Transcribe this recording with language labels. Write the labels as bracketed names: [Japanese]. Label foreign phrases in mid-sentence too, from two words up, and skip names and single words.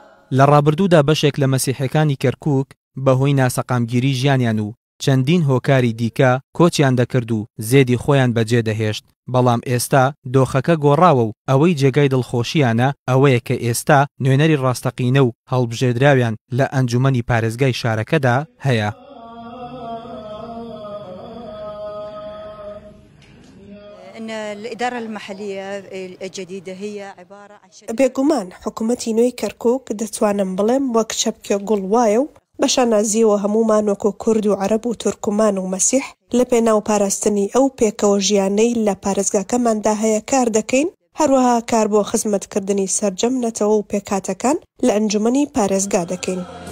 [Central Kurdish] لە ڕابردوودا بەشێک لە مەسیحەکانی کەرکووک بەهۆی ناسەقامگیری ژیانیان و چەندین هۆکاری دیکە کۆچیان دەکرد و زێدی خۆیان بەجێ دەهێشت بەڵام ئێستا دۆخەکە گۆڕاوە و ئەوەی جێگای دڵخۆشییانە ئەوەیە کە ئێستا نوێنەری ڕاستەقینە و هەڵبژێردراویان لە ئەنجومەنی پارێزگای شارەکەدا هەیە. [Arabic] الإدارة المحلية الجديدة هي عبارة عن [Central Kurdish] بێگومان حکوومەتی نوێی کەرکووک دەتوانم بڵێم وەک چەپکێ گوڵ وایە و بەشە نازیەوە هەمومان وەکو کورد و عەرەب و تورکمان و مەسیح لە پێناو پاراستنی ئەو پێکەوە ژیانەی لە پارێزگاکەماندا هەیە کار دەکەین، هەروەها کار بۆ خزمەتکردنی سەرجەم نەتەوە و پێکاتەکان لە ئەنجومەنی پارێزگا دەکەین.